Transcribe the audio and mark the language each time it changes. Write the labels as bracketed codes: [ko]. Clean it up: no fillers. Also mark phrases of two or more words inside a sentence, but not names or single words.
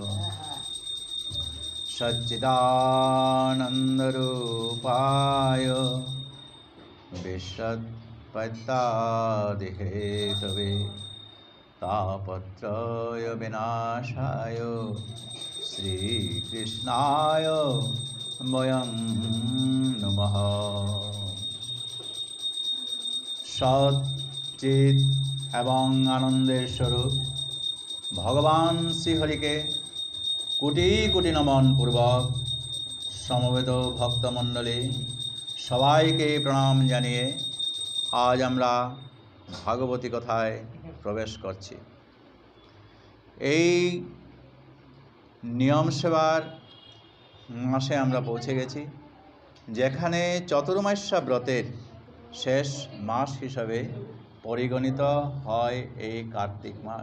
[sa] सच्चिदानन्दरूपाय विश्वोत्पत्त्यादिहेतवे तापत्रय विनाशाय श्रीकृष्णाय वयं नमः। [bn] সচ্চিৎ এবং আনন্দের স্বরূপ ভগবান শ্রীহরি কে কোটি কোটি নমন পূর্বক সমবেত ভক্তমণ্ডলী সবাইকে প্রণাম জানিয়ে আজ আমরা ভাগবতী কথায় প্রবেশ করছি। এই নিয়ম সেবার মাসে আমরা পৌঁছে গেছি, যেখানে চতুর্মাস্যা ব্রতের শেষ মাস হিসাবে পরিগণিত হয় এই কার্তিক মাস।